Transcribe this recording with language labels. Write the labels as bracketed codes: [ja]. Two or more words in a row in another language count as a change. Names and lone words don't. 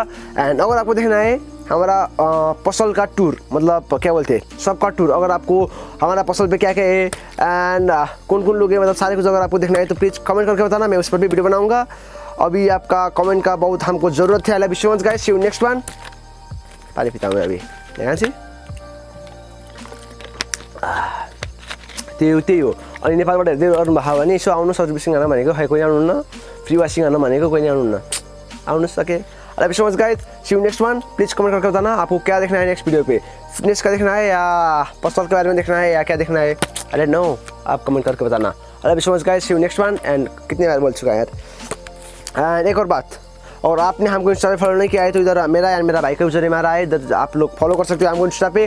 [hi] एंड अगर आपको देखना है हमारा पसल का टूर, मतलब क्या बोलते हैं सबका टूर, अगर आपको हमारा पसल पे क्या क्या है एंड कौन कौन लोग हैं, मतलब सारे कुछ अगर आपको देखना है तो [en] please comment [hi] करके बताना, मैं उस पर भी वीडियो बनाऊंगा। अभी आपका कमेंट का बहुत हमको ज़रूरत है। [en] I love you so much guys, see you next one. [hi] पानी पीता हूँ मैं अभी यहाँ से। [ne] त्यही हो। अनि नेपालबाट हेर्दै गर्नुभयो भने यसो आउनु सर्भिसिङ गर्न भनेको, खै कोही आउनुहुन्न, [en] free washing [ne] गर्न भनेको कोही आउनुहुन्न, आउनुहोस् सके। [en] I love you so much guys, see you next one. please comment [hi] करके बताना आपको क्या देखना है [en] next video [hi] पे, फिटनेस का देखना है या पसल के बारे में देखना है या क्या देखना है, [en] I don't know, [hi] आप कमेंट करके बताना। [en] I love you so much guys, see you next one. एंड [hi] कितनी बार बोल चुका है यार। एंड एक और बात, और आपने हमको इंस्टा पे फॉलो नहीं किया है तो इधर मेरा एंड मेरा भाई का यूजर हमारा है, इधर आप लोग फॉलो कर सकते हो हमको इंस्टा पे।